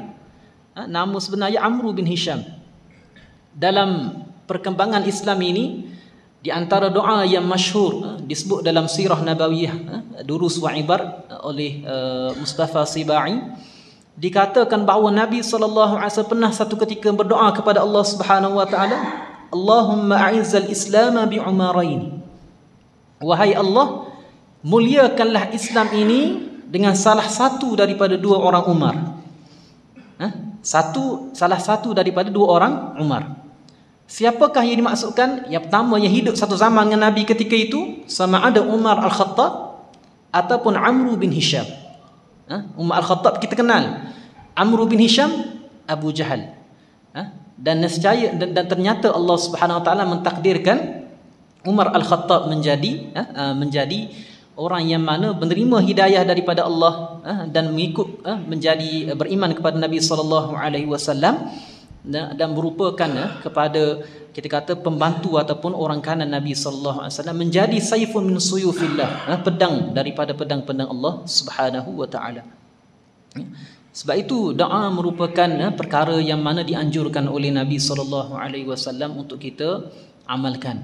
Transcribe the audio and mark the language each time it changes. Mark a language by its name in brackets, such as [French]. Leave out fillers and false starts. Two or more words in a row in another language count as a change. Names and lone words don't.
[Malay] Nama sebenarnya Amr bin Hisham. Dalam perkembangan Islam ini, di antara doa yang masyhur disebut dalam Sirah Nabawiyah, Durus wa Ibar oleh Mustafa Sibai, dikatakan bahawa Nabi SAW pernah satu ketika berdoa kepada Allah [Arabic] سبحانه وتعالى, اللهم أعز الإسلام بالعمرين. [Malay] Wahai Allah, muliakanlah Islam ini dengan salah satu daripada 2 orang Umar. Salah satu daripada 2 orang Umar. Siapakah yang dimaksudkan? Yang pertama yang hidup satu zaman dengan Nabi ketika itu, sama ada Umar Al-Khattab ataupun Amr bin Hisham. Umar Al-Khattab kita kenal, Amr bin Hisham Abu Jahal. Dan nescaya dan ternyata Allah [Arabic] سبحانه وتعالى [Malay] mentakdirkan Umar Al-Khattab menjadi orang yang mana menerima hidayah daripada Allah dan mengikut menjadi beriman kepada Nabi [Arabic] صلى الله عليه وسلم, [Malay] dan merupakan kepada kita kata pembantu ataupun orang kanan Nabi [Arabic] صلى الله عليه وسلم, [Malay] menjadi [Arabic] سيف من سيوف الله, [Malay] pedang daripada pedang-pedang Allah [Arabic] سبحانه وتعالى. [Malay] Sebab itu doa merupakan perkara yang mana dianjurkan oleh Nabi [Arabic] صلى الله عليه وسلم [Malay] untuk kita amalkan.